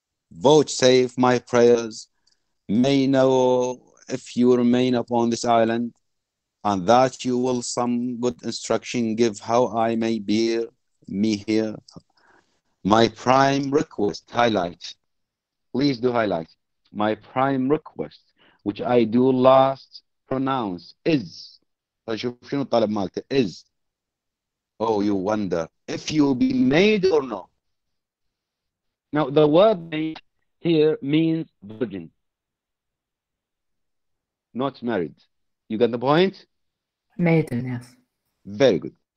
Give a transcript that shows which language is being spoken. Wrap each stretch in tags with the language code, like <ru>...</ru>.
<en>Vouchsafe my prayers, may know if you remain upon this island, and that you will some good instruction give how I may bear me here. My prime request, highlight. Please do highlight. My prime request, which I do last pronounce, is.</en> <ar>شوف شنو الطلب مالته</ar> <en>is. Oh, you wonder if you be made or no. Now, the word made here means virgin, not married. You got the point? Maiden, yes. Very good.</en>